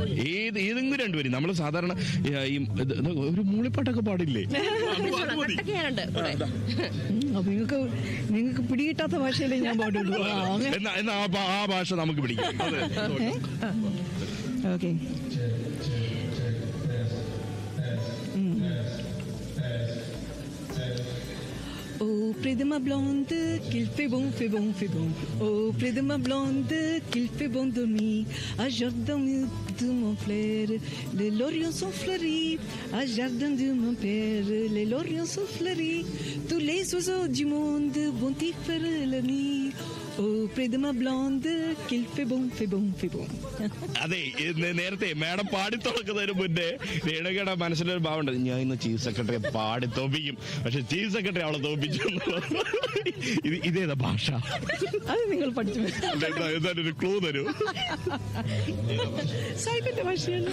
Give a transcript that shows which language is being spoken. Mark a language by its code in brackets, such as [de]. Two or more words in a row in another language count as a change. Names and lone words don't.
[ml] ഏതെങ്കിലും രണ്ടുപേരും. നമ്മൾ സാധാരണ ഈ ഒരു മൂളിപ്പാട്ടൊക്കെ പാടില്ലേ? അപ്പൊ നിങ്ങൾക്ക് പിടികിട്ടാത്ത ഭാഷയിലേ ഞാൻ പാടുള്ളൂ. എന്നാ ആ ഭാഷ നമുക്ക് പിടിക്കും. ഓക്കെ. [fr] Oh, près de ma blonde, qu'il fait bon, fait bon, fait bon. Oh, près de ma blonde, qu'il fait bon dormir. À jardin de mon frère, les lauriers sont fleuris. À jardin de mon père, les lauriers sont fleuris. Tous les oiseaux du monde vont y faire la nuit. Oh, près de ma blonde, qu'il fait bon, fait bon, fait bon. [ml] അതെ, നേരത്തെ മാഡം പാടി തുറക്കുന്നതിന് മുന്നേ രേണുകയുടെ മനസ്സിലൊരു ഭാവമുണ്ട്, ഞാൻ ഇന്ന് ചീഫ് സെക്രട്ടറിയെ പാടി തോപ്പിക്കും. പക്ഷെ ചീഫ് സെക്രട്ടറി അവളെ തോപ്പിച്ചു. ഇതേതാ ഭാഷ? അത് നിങ്ങൾ പഠിച്ചു. എന്തായാലും ക്ലൂ തരൂ. സാഹിബിന്റെ ഭാഷയാണ്.